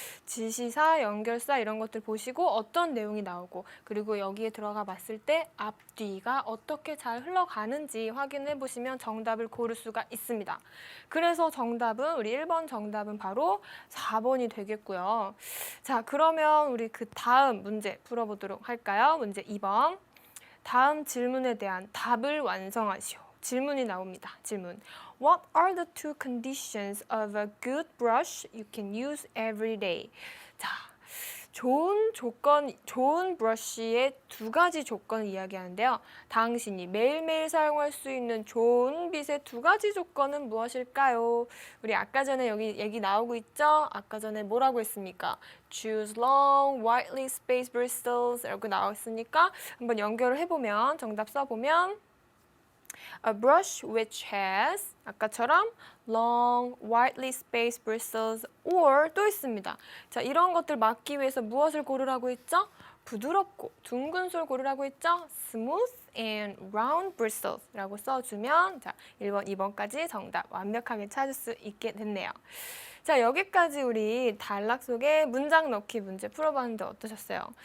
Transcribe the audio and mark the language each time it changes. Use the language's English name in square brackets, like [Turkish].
[Korean] 지시사, 연결사 이런 것들 보시고 어떤 내용이 나오고 그리고 여기에 들어가 봤을 때 앞뒤가 어떻게 잘 흘러가는지 확인해 보시면 정답을 고를 수가 있습니다. 그래서 정답은 우리 1번 정답은 바로 4번이 되겠고요. 자, 그러면 우리 그 다음 문제 풀어보도록 할까요? 문제 2번. 다음 질문에 대한 답을 완성하시오. 질문이 나옵니다. 질문. [English] What are the two conditions of a good brush you can use every day? [Korean] 자, 좋은 브러쉬의 두 가지 조건을 이야기하는데요. 당신이 매일매일 사용할 수 있는 좋은 빗의 두 가지 조건은 무엇일까요? 우리 아까 전에 여기 얘기 나오고 있죠? 아까 전에 뭐라고 했습니까? [English] Choose long, widely spaced bristles [Korean] 라고 나왔으니까 한번 연결을 해보면 정답 써보면 [English] A brush which has [Korean] 아까처럼 [English] long, widely spaced bristles or [Korean] 또 있습니다. 자, 이런 것들 막기 위해서 무엇을 고르라고 했죠? 부드럽고 둥근 솔 고르라고 했죠? [English] Smooth and round bristles [Korean] 라고 써주면 자 1번, 2번까지 정답 완벽하게 찾을 수 있게 됐네요. 자, 여기까지 우리 단락 속에 문장 넣기 문제 풀어봤는데 어떠셨어요?